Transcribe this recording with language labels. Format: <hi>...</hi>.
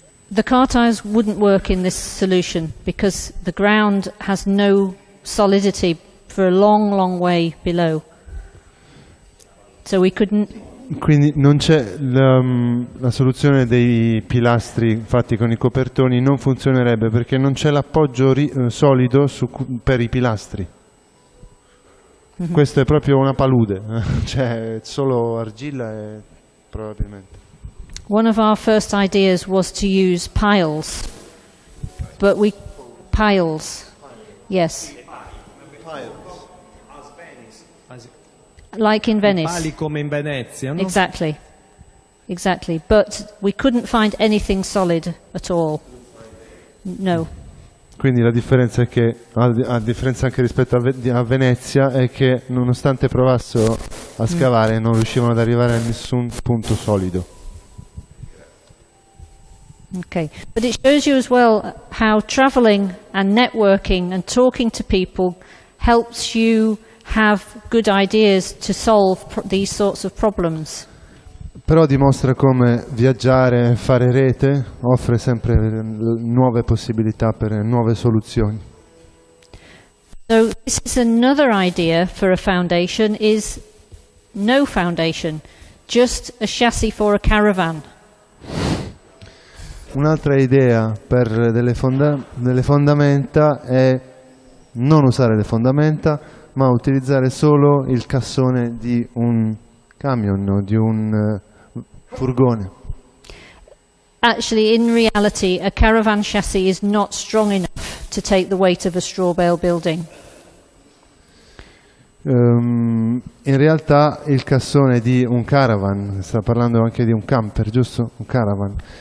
<en>The car tires wouldn't work in this solution because the ground has no solidity for a long, long way below. So we couldn't.</en> <it>Quindi non c'è la soluzione dei pilastri fatti con i copertoni, non funzionerebbe perché non c'è l'appoggio solido per i pilastri. Mm-hmm. Questo è proprio una palude, cioè solo argilla e probabilmente.</it> <en>One of our first ideas was to use piles, but piles, yes. Like in Venice.</en> <it>Pali come in Venezia, no?</it> <en>Exactly. But we couldn't find anything solid at all. No.</en> <it>Quindi la differenza è che, a differenza anche rispetto a Venezia, è che nonostante provassero a scavare non riuscivano ad arrivare a nessun punto solido.</it> <en>Okay, but it shows you as well how travelling and networking and talking to people helps you have good ideas to solve these sorts of problems.</en> <it>però dimostra come viaggiare, fare rete, offre sempre nuove possibilità per nuove soluzioni.</it> <en>So this is another idea for a foundation, is no foundation, just a chassis for a caravan.</en> <it>Un'altra idea per delle fondamenta è non usare le fondamenta, ma utilizzare solo il cassone di un camion o di un furgone.</it> <en>Actually, in reality, a caravan chassis is not strong enough to take the weight of a straw bale building.</en> <it>In realtà il cassone di un caravan, sta parlando anche di un camper, giusto? Un caravan.</it>